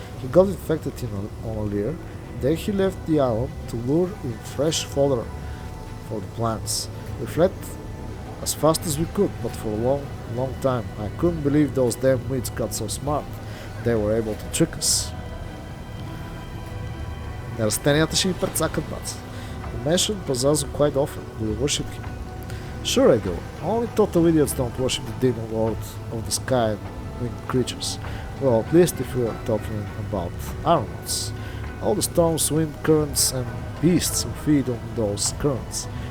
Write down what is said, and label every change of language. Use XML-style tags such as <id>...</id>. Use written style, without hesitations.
<en>He got infected on Alir, then he left the island to lure in fresh fodder for the plants. We fled as fast as we could, but for a long time. I couldn't believe those damn weeds got so smart. They were able to trick us.</en> <bg>Растенията ще ги прецакат, бац.</bg> <en>You mentioned Pazazu quite often. Do you worship him? Sure I do. Only total idiots don't worship the demon lord of the sky and winged creatures. Well, at least if we are talking about Argonauts. All the storms, wind, currents, and beasts who feed on those currents.</en>